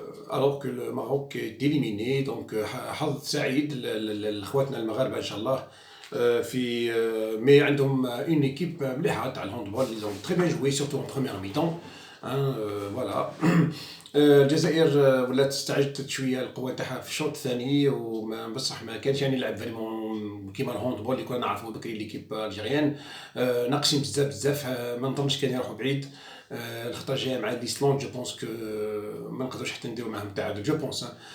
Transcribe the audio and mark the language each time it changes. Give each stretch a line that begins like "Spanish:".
French: Alors que le Maroc est éliminé.
Arabic: Donc حظ سعيد لاخواتنا المغاربه ان شاء الله. في mais عندهم
French: une équipe
Arabic: مليحه تاع الهاندبول.
French: Ils ont très bien joué surtout en première mi-temps. Voilà.
Arabic: الجزائر ولات استعجلت شويه القوه تاعها في الشوط الثاني وما بصح ما كانش يعني يلعب فريمون كيما الهاندبول اللي كنا نعرفوا بكري ليكيب الجيريان. ناقصين بزاف ما نظنش كان يروحوا بعيد. الخطره جايه مع ايسلاند جو بونس كو ما نقدروش حتى نديرو معاهم تعادل جو بونس.